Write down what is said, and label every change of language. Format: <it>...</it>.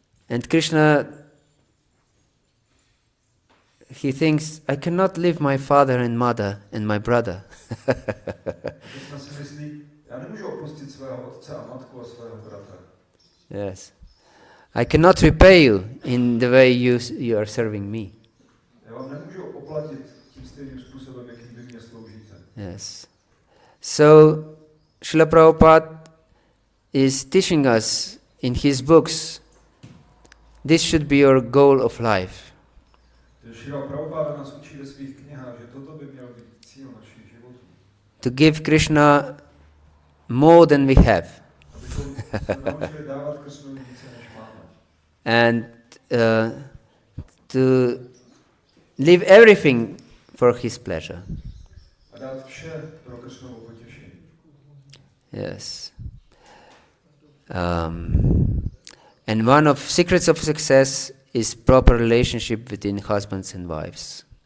<en>And Krishna, he thinks, I cannot leave my father and mother and my brother.</en> <cs>Kršna si myslí, já nemůžu opustit svého otce a matku a svého bratra.</cs> <en>Yes. I cannot repay you in the way you are serving me.</en> <cs>Já vám nemůžu oplatit tím stejným způsobem, jakým vy mě sloužíte.</cs> <en>Yes. So, Srila Prabhupada is teaching us in his books, this should be your goal of life.</en> <cs>Srila Prabhupada nás učí ve svých knihách, že toto by měl být cíl našich životů.</cs> <en>To give Krishna more than we have.</en> <cs>Abychom se naučili dávat Krishnovi více, než máme.</cs> <en>And to leave everything for his pleasure.</en> <cs>A dát vše pro Krishnovo potěšení.</cs> <en>Yes. And one of secrets of success is proper relationship between husbands and wives.</en>